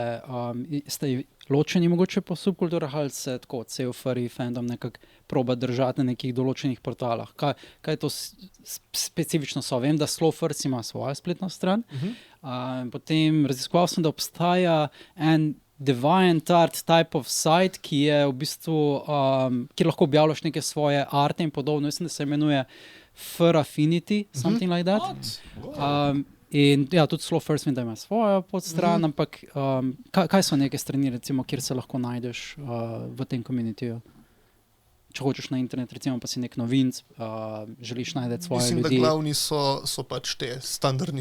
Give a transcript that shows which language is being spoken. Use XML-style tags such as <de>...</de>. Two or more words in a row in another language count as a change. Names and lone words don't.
<sl>Ste ločeni mogoče po subkulturah ali se tako cel furry fandom nekako proba držati na nekih določenih portalah? Kaj to specifično so? Vem, da Slow Furcy ima svojo spletno stran. Potem raziskoval sem, da obstaja en DeviantArt</sl> <en>type of site,</en> <sl>ki je v bistvu, kjer lahko objavljaš neke svoje arte in podobno. Mislim, da se imenuje Furaffinity,</sl> <en>something like that.</en> <sl>In ja, tudi Slow Furcy, da ima svojo podstran, ampak kaj so neke strani, recimo, kjer se lahko najdeš v tem communityju? Če hočeš na internet, recimo pa si nek novinc, želiš najti svoje Mislim, ljudi. da glavni so pač te standardni</sl>